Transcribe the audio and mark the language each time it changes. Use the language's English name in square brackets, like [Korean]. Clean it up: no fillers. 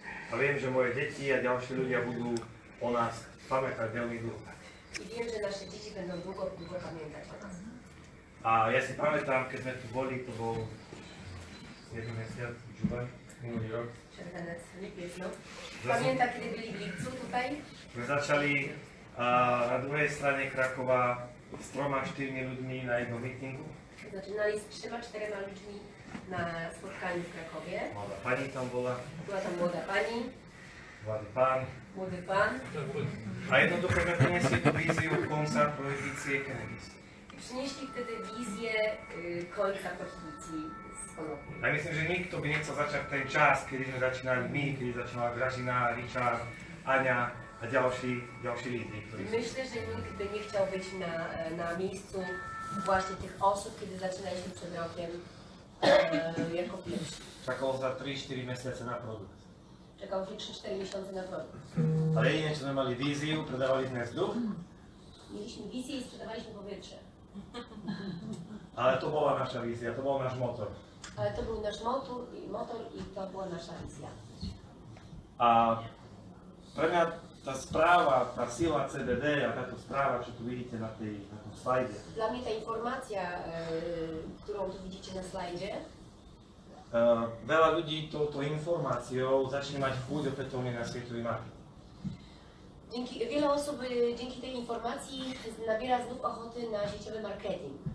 [Slovak] A viem, že moje deti a ďalší ľudia budú o nás pamätať veľmi dlho. [Polish] I wiem, że nasze dzieci będą długo pamiętać o nas. [Slovak] A ja si pamätám, keď sme tu boli, to bol 7 mesiac, Jubaj, minulý rok. [Polish] Czerwiec, lipiec, no. Pamięta, kiedy byli w lipcu tutaj? [Slovak] My začali na druhej strane Krakova s 3-4 ľuďmi na jednom meetingu. [Polish] Zaczynali z 3-4 ludźmi na spotkaniu w Krakowie. [Slovak] Mladá pani tam bola, [Polish] Była tam młoda pani, [Slovak] mladý pán. [Polish] młody pan. [Slovak] A jednoducho sme priniesli tú víziu konca prohibície cannabis. [Polish] Przynieśli wtedy wizję końca prohibicji z konopi. [Slovak] A myslím, že nikto by nechcel začať ten čas, kedy sme začínali my, kedy začínala Gražina, Richard, Aňa a ďalší lídry, ktorí sú. [Polish] Myślę, że nikt by nie chciał być na miejscu właśnie tych osób, kiedy zaczynaliśmy przed rokiem jako pierwsi. [Slovak] Čakalo sa 3-4 mesiace na produkt. [Polish] Czekało się 3-4 miesiące na produkt. [Slovak] Ale jedine, čo sme mali víziu, predávali sme vzduch, [Polish] Mieliśmy wizję i sprzedawaliśmy powietrze. [Slovak] ale to bola naša vízia, to bol náš motor. [Polish] Ale to był nasz motor i to była nasza wizja. [Slovak] A pre mňa tá správa, tá sila CBD a táto správa, čo tu vidíte na tom slajde, [Polish] Dla mnie ta informacja, którą tu widzicie na slajdzie, [Slovak] veľa ľudí touto informáciou začne mať chuť opätovne na svetový market. [Polish] wiele osób dzięki tej informacji nabiera znów ochoty na sieciowy marketing.